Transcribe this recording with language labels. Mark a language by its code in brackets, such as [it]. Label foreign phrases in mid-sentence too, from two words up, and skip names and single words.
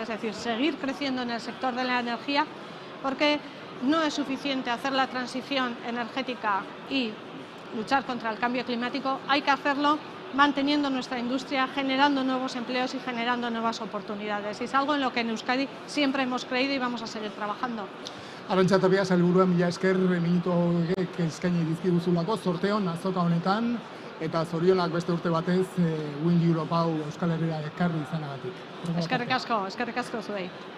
[es] Es decir, seguir creciendo en el sector de la energía, porque no es suficiente hacer la transición energética y luchar contra el cambio climático, hay que hacerlo manteniendo nuestra industria, generando nuevos empleos y generando nuevas oportunidades. Y es algo en lo que en Euskadi siempre hemos creído y vamos a seguir trabajando. [eu] Arantxa Tapia sailburua, mila esker minutu eskaini dizkiguzulako sorteon azoka honetan, eta zorionak beste urte batez Wind Europe hau Euskal Herrira ekarri izanagatik. Eskerrik asko zuei.